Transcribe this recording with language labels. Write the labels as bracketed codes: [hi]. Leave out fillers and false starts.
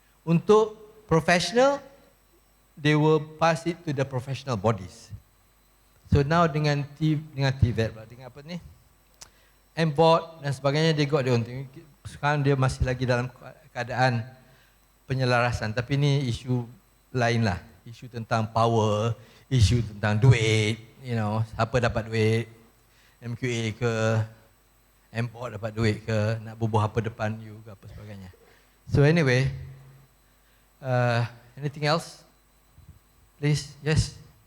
[en] Untuk professional, they will pass it to the professional bodies. [ms] So now dengan TVET, dengan apa ni? MBOT dan sebagainya, [en] they got their own thing. [ms] Sekarang dia masih lagi dalam keadaan penyelarasan. Tapi ni isu lain lah. Isu tentang power, isu tentang duit, siapa dapat duit, MQA ke, MBOT dapat duit ke, nak bubuh apa depan you ke apa sebagainya. [en] So anyway, anything else? Please, yes.